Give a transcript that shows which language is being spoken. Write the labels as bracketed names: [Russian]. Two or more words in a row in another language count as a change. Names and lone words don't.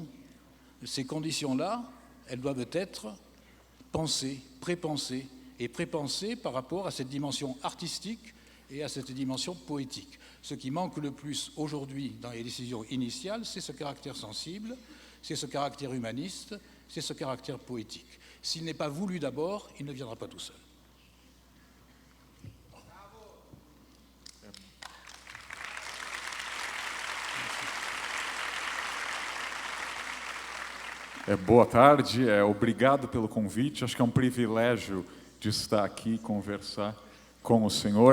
[French] Ces conditions-là, elles doivent être pensées, prépensées, et prépensées par rapport à cette dimension artistique et à cette dimension poétique. Ce qui manque le plus aujourd'hui dans les décisions initiales, c'est ce caractère sensible, c'est ce caractère humaniste, c'est ce caractère poétique. S'il n'est pas voulu d'abord, il ne viendra pas tout seul. [Portuguese] Boa tarde, obrigado pelo convite. Acho que é um privilégio de estar aqui e conversar com o senhor.